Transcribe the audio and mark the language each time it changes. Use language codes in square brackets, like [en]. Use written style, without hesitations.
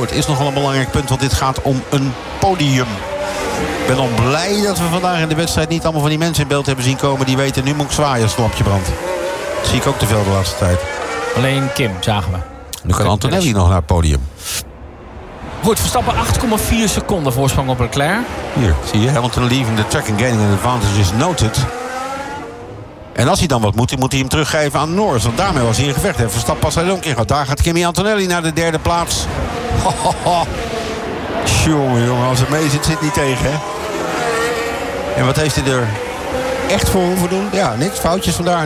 [nl] Het is nogal een belangrijk punt. Want dit gaat om een podium. Ik ben al blij dat we vandaag in de wedstrijd niet allemaal van die mensen in beeld hebben zien komen. Die weten, nu moet ik zwaaien als het lampje brandt. Dat zie ik ook te veel de laatste tijd. Alleen Kim, zagen we. Nu kan Antonelli nog naar het podium. Goed, Verstappen 8,4 seconden voorsprong op Leclerc. Hier, zie je. [en] Hamilton leaving the track and gaining an advantage is noted. [nl] En als hij dan wat moet, dan moet hij hem teruggeven aan Norris. Want daarmee was hij in gevecht. En Verstappen pas hij ook in gehad. Daar gaat Kimi Antonelli naar de derde plaats. Jongen, als het mee zit, zit het niet tegen. Hè? En wat heeft hij er echt voor hoeven doen? Ja, niks. Foutjes vandaar.